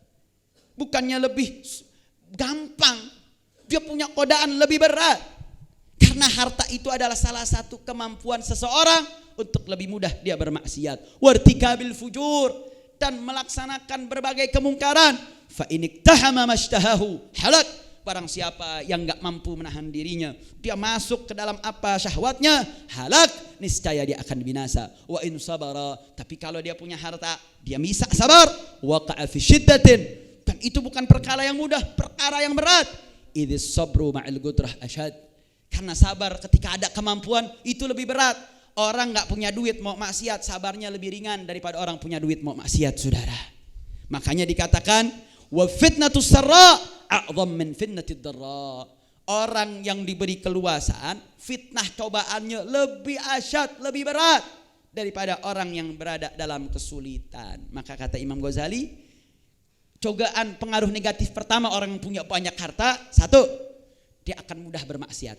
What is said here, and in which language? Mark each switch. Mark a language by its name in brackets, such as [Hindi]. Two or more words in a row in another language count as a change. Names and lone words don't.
[Indonesian] Bukannya lebih gampang. Dia punya godaan lebih berat. Karena harta itu adalah salah satu kemampuan seseorang untuk lebih mudah dia bermaksiat. [Arabic] Wartikabil fujur, [Indonesian] dan melaksanakan berbagai kemungkaran. [Arabic] Fa iniktahama mashtahahu halak. [Indonesian] Barang siapa yang enggak mampu menahan dirinya, dia masuk ke dalam apa syahwatnya, [Arabic] halak, [Indonesian] niscaya dia akan binasa. [Arabic] Wa in sabara, [Indonesian] tapi kalau dia punya harta, dia bisa sabar. [Arabic] Waqa'a fi syiddatin, [Indonesian] dan itu bukan perkara yang mudah, perkara yang berat. [Arabic] Idzis sabru ma'al gudrah asyad, [Indonesian] karena sabar ketika ada kemampuan itu lebih berat. Orang enggak punya duit mau maksiat, sabarnya lebih ringan daripada orang punya duit mau maksiat, saudara. Makanya dikatakan [Arabic] wa fitnatus sarra a'zam min fitnatid dharra. [Indonesian] Orang yang diberi keluasan, fitnah cobaannya lebih asyad, lebih berat daripada orang yang berada dalam kesulitan. Maka kata Imam Ghazali, cobaan pengaruh negatif pertama orang yang punya banyak harta, satu, dia akan mudah bermaksiat.